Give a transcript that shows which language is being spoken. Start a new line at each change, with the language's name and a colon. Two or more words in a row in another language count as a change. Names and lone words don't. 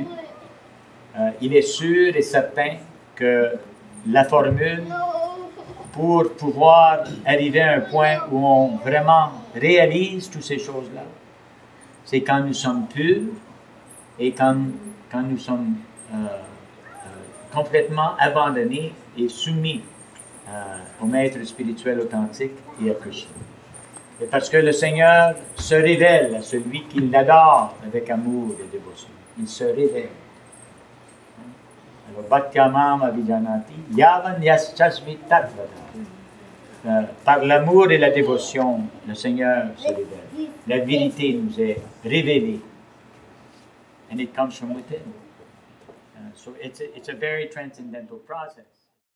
French: Il est sûr et certain que la formule pour pouvoir arriver à un point où on vraiment réalise toutes ces choses-là, c'est quand nous sommes purs et quand nous sommes complètement abandonnés et soumis au maître spirituel authentique et à Krishna. Et parce que le Seigneur se révèle à celui qui l'adore avec amour et dévotion. Il se révèle. Alors,
Sanskrit: भक्त्यमाम् अविजानाति, यावान् यश्चास्मि तत्त्वदा.
French: Par l'amour et la dévotion, le Seigneur se révèle. La vérité nous est révélée.
English: And it comes from within. So it's a very transcendental process.